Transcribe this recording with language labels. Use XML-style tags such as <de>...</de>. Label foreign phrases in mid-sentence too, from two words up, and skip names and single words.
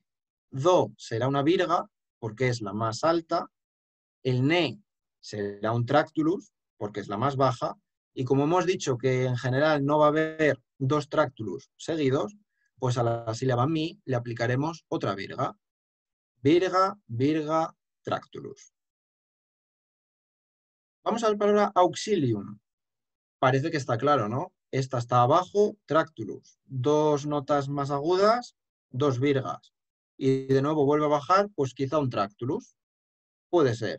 <es>Do será una virga, porque es la más alta. El ne será un tractulus, porque es la más baja. Y como hemos dicho que en general no va a haber dos tractulus seguidos, pues a la sílaba mi le aplicaremos otra virga. Virga, virga, tractulus. Vamos a la palabra auxilium. Parece que está claro, ¿no? Esta está abajo, tractulus. Dos notas más agudas, dos virgas. Y de nuevo vuelve a bajar, pues quizá un tractulus. Puede ser.</es>